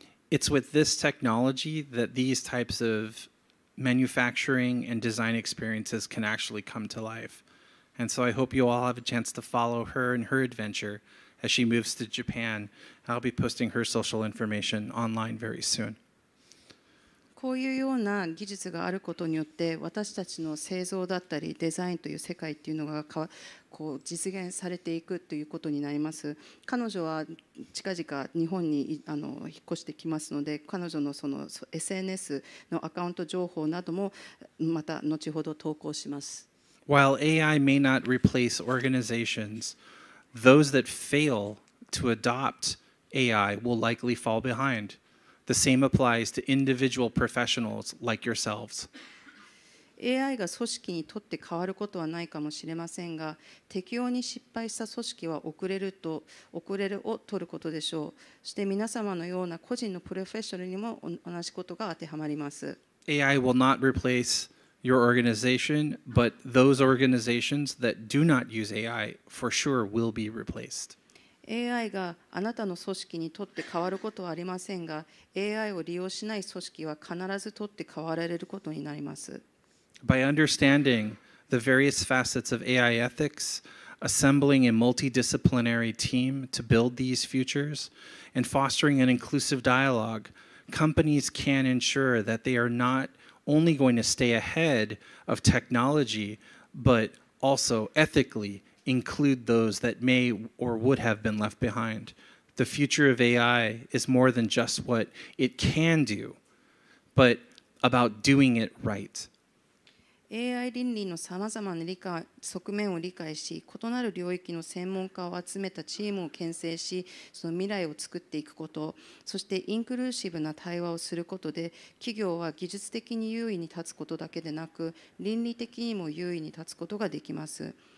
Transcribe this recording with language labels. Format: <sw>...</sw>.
<en>It's with this technology that these types of manufacturing and design experiences can actually come to life. And so I hope you all have a chance to follow her and her adventure as she moves to Japan. I'll be posting her social information online very soon.</en> <ja>こういうような技術があることによって、私たちの製造だったりデザインという世界っていうのが実現されていくということになります。彼女は近々日本に引っ越してきますので、彼女のその SNS のアカウント情報などもまた後ほど投稿します。</ja> <en>While AI may not replace organizations, those that fail to adopt AI will likely fall behind. The same applies to individual professionals like yourselves.</en> <ja>AI が組織にとって変わることはないかもしれませんが、適用に失敗した組織は遅れるを取ることでしょう。そして皆様のような個人のプロフェッショナルにも同じことが当てはまります。</ja> <en>AI will not replace your organization, but those organizations that do not use AI for sure will be replaced.</en> <ja>AI があなたの組織にとって変わることはありませんが、AI を利用しない組織は必ずとって変わられることになります。</ja> <en>By understanding the various facets of AI ethics, assembling a multidisciplinary team to build these futures, and fostering an inclusive dialogue, companies can ensure that they are not only going to stay ahead of technology, but also ethically include those that may or would have been left behind. The future of AI is more than just what it can do, but about doing it right.</en> <ja>AI 倫理のさまざまな側面を理解し、異なる領域の専門家を集めたチームを形成し、その未来を作っていくこと、そしてインクルーシブな対話をすることで、企業は技術的に優位に立つことだけでなく、倫理的にも優位に立つことができます。</ja>